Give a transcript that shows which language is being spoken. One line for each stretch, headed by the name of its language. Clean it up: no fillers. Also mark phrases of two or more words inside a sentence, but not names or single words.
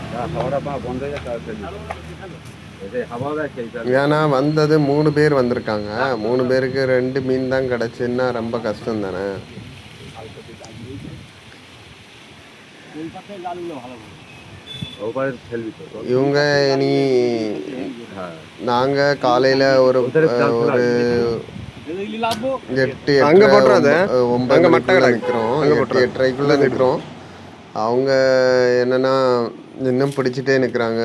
Bangla: হাওয়াটা বন্ধ হয়ে যাচ্ছে হাওয়া খেয়ে
Tamil: ஏன்னா வந்தது 3 பேர் வந்திருக்காங்க. 3 பேருக்கு 2 மீன் தான் கிடச்சுன்னா ரொம்ப கஷ்டம் தானே.
Bangla: ওপারে ফেলবি তো
Tamil: இவங்க இனி நாங்கள் காலையில் ஒரு 8 அங்க போட்டுறாத. 9 மணிக்குள்ள நிற்கிறோம். 8:30க்குள்ளே நிற்கிறோம். அவங்க என்னன்னா இன்னும் பிடிச்சிட்டே நிற்கிறாங்க.